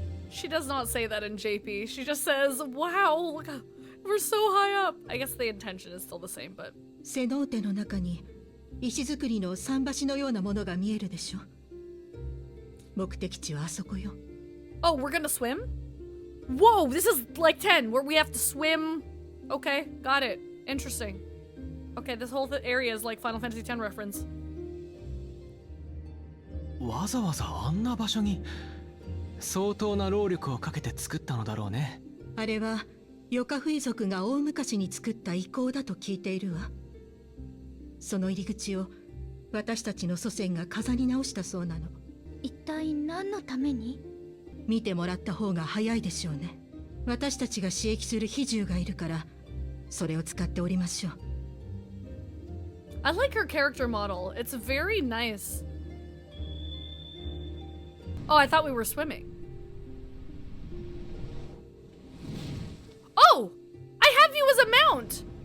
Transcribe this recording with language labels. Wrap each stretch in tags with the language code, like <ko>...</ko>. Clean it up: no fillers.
<en>She does not say that in JP. She just says, wow, look, we're so high up. I guess the intention is still the same, but...</en> <ja>セノーテの中に石造りの桟橋のようなものが見えるでしょ。目的地はあそこよ。</ja> <en>Oh, we're gonna swim? Whoa, this is like 10, where we have to swim. Okay, got it. Interesting. Okay, this whole area is like Final Fantasy X reference.</en> <ja>わざわざあんな場所に相当な労力をかけて作ったのだろうね。あれはヨカフイ族が大昔に作った遺構だと聞いているわ。その入り口を私たちの祖先が飾り直したそうなの。一体何のために？見てもらった方が早いでしょうね。私たちが刺激する比重がいるからそれを使っておりましょう。</ja> <en>I like her character model. It's very nice. Oh, I thought we were swimming. Oh! I have you as a mount!</en>